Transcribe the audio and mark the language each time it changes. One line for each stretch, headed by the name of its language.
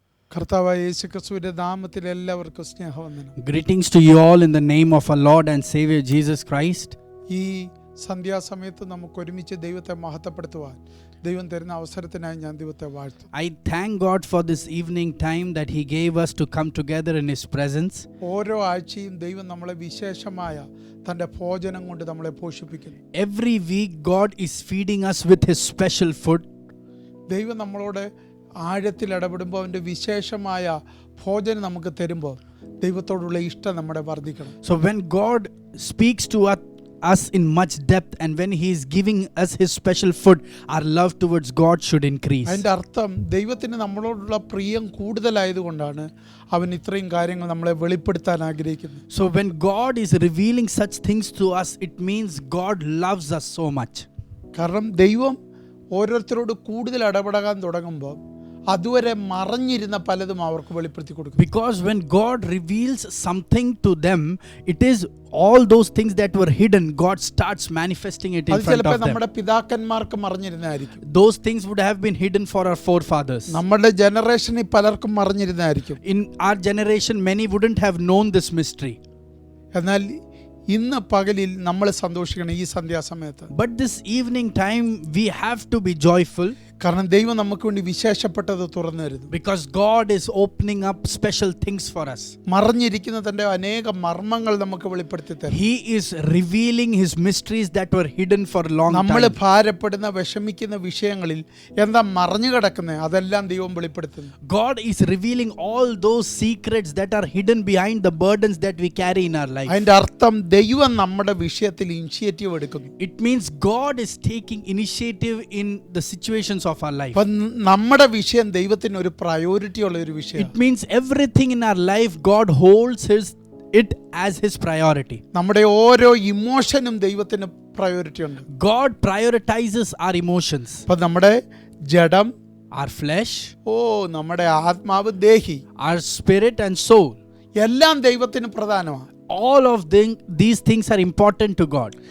Malayalam: കർത്താവായ യേശുക്രിസ്തുവിന്റെ നാമത്തിൽ എല്ലാവർക്കും സ്നേഹവന്ദനം.
English: Greetings to you all in the name of our Lord and Savior Jesus Christ.
Malayalam: ഈ സന്ധ്യാസമയത്ത് നമുക്ക് ഒരുമിച്ച് ദൈവത്തെ മഹത്വപ്പെടുത്തുവാൻ ദൈവം തരുന്ന അവസരത്തിനായി ഞാൻ ദൈവത്തെ വാഴ്ത്തും.
English: I thank God for this evening time that He gave us to come together in His presence.
Malayalam: ഓരോ ആഴ്ചയും ദൈവം നമ്മളെ വിശേഷമായ തൻ്റെ ഭോജനം കൊണ്ട് നമ്മളെ പോഷിപ്പിക്കുന്നു.
English: Every week God is feeding us with His special food.
Malayalam: ദൈവം നമ്മളോട് ആഴത്തിൽ ഇടപെടുമ്പോൾ അവൻ്റെ വിശേഷമായ ഭോജനം നമുക്ക് തരുമ്പോൾ ദൈവത്തോടുള്ള ഇഷ്ടം നമ്മുടെ വർദ്ധിക്കണം.
English: So when God speaks to us in much depth and when he is giving us his special food, our love towards God should increase.
Malayalam: അതിൻ്റെ അർത്ഥം ദൈവത്തിന് നമ്മളോടുള്ള പ്രിയം കൂടുതലായതുകൊണ്ടാണ് അവൻ ഇത്രയും കാര്യങ്ങൾ നമ്മളെ വെളിപ്പെടുത്താൻ ആഗ്രഹിക്കുന്നത്.
English: So when God is revealing such things to us, it means God loves us so much.
Malayalam: കാരണം ദൈവം ഓരോരുത്തരോട് കൂടുതൽ ഇടപെടാൻ തുടങ്ങുമ്പോൾ അതുവരെ മറഞ്ഞിരുന്ന പലതും അവർക്ക് വെളിപ്പെടുത്തി കൊടുക്കും.
English: Because when God reveals something to them, it is all those things that were hidden, God starts manifesting it in
Malayalam: അത്
English: front
Malayalam: ചിലപ്പോൾ
English: of them.
Malayalam: നമ്മുടെ പിതാക്കന്മാർക്ക് മറഞ്ഞിരുന്നായിരിക്കും.
English: Those things would have been hidden for our forefathers.
Malayalam: നമ്മുടെ ജനറേഷനിൽ പലർക്കും മറഞ്ഞിരുന്നായിരിക്കും.
English: In our generation, many wouldn't have known this mystery.
Malayalam: എന്നാൽ ഇന്ന് പകലിൽ നമ്മൾ സന്തോഷിക്കണം ഈ സന്ധ്യാസമയത്ത്.
English: But this evening time, we have to be joyful.
Malayalam: കാരണം ദൈവം നമുക്ക് വേണ്ടി വിശേഷപ്പെട്ടത് തുറന്നു തരുന്നു.
English: Because God is opening up special things for us.
Malayalam: മറഞ്ഞിരിക്കുന്ന തന്റെ അനേക മർമ്മങ്ങൾ നമുക്ക് വെളിപ്പെടുത്തി തരും.
English: He is revealing his mysteries that were hidden for a long
Malayalam: നമ്മൾ
English: time.
Malayalam: ഭാരപ്പെടുന്ന വിഷമിക്കുന്ന വിഷയങ്ങളിൽ എന്താ മറഞ്ഞു കിടക്കുന്നത് അതെല്ലാം ദൈവം വെളിപ്പെടുത്തുന്നു.
English: God is revealing all those secrets that are hidden behind the burdens that we carry in our life.
Malayalam: അതിന്റെ അർത്ഥം ദൈവം നമ്മുടെ വിഷയത്തിൽ ഇനിഷ്യേറ്റീവ് എടുക്കുന്നു.
English: It means God is taking initiative in the situations of our life.
Malayalam: അപ്പം നമ്മുടെ വിഷയം ദൈവത്തിന് ഒരു പ്രയോറിറ്റി ഉള്ള ഒരു വിഷയം.
English: It means everything in our life God holds it as his priority.
Malayalam: നമ്മുടെ ഓരോ ഇമോഷനും ദൈവത്തിന് പ്രയോറിറ്റി ഉണ്ട്.
English: God prioritizes our emotions.
Malayalam: അപ്പം നമ്മുടെ ജഡം,
English: Our flesh,
Malayalam: നമ്മുടെ ആത്മാവ്, ദേഹി,
English: our spirit and soul.
Malayalam: എല്ലാം ദൈവത്തിന് പ്രധാനമാണ്.
English: All of these things are important to God.